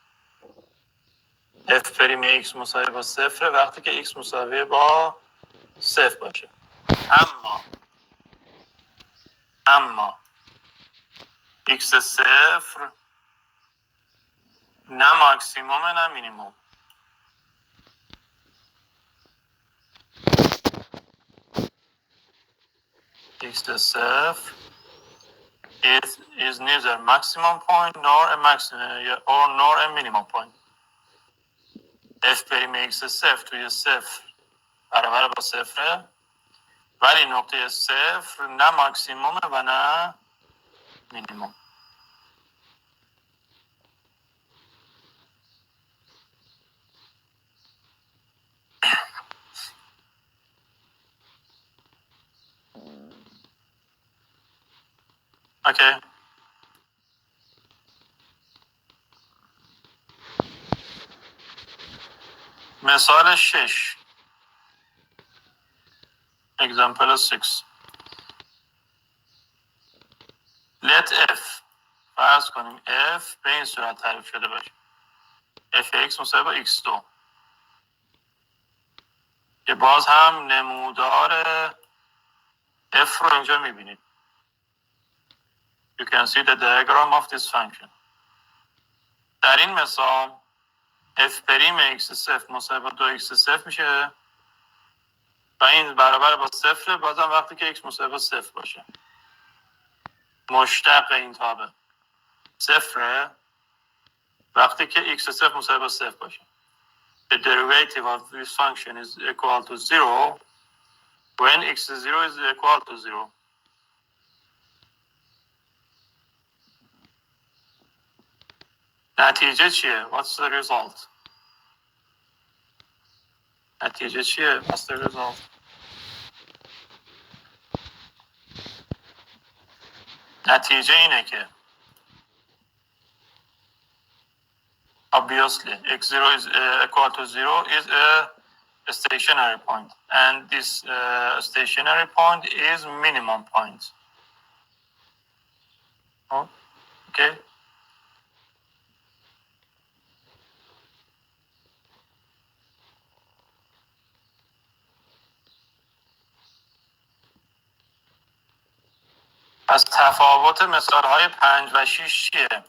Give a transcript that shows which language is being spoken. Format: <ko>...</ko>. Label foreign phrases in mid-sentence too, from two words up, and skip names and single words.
<fa>f پریم x مساوی با 0 وقتی که x مساوی با 0 باشه. اما x 0 نه ماکسیموم نه مینیموم.</fa> <en>x 0 is neither maximum point nor a minimum point.</en> <fa>f پریم x 0 توی 0 برابر با 0 ولی نقطه 0 نه ماکسیموم و نه مینیموم. اوکی. مثال 6 example 6. let f فرض کنیم f به این صورت تعریف شده باشه: f(x) مساوی با x2 که باز هم نمودار f رو اینجا میبینید.</fa> <en>You can see the diagram of this function.</en> <fa>در این مثال f پریم x صفر مساوی با 2x0 میشه و این برابر با 0 بازم وقتی که x مساوی با 0 باشه. مشتق این تابع 0 وقتی که x0 مساوی با 0 باشه.</fa> <en>the derivative of this function is equal to 0 when x0 is equal to 0.</en> <fa>نتیجه چیه؟</fa> <en>What's the result?</en> <fa>نتیجه چیه؟</fa> <en>What's the result?</en> <fa>نتیجه اینه که</fa> <en>obviously x0 is equal to 0 is a stationary point, and this stationary point is minimum point. Oh, okay.</en> <fa>پس تفاوت مثالهای 5 و 6 چیه؟</fa>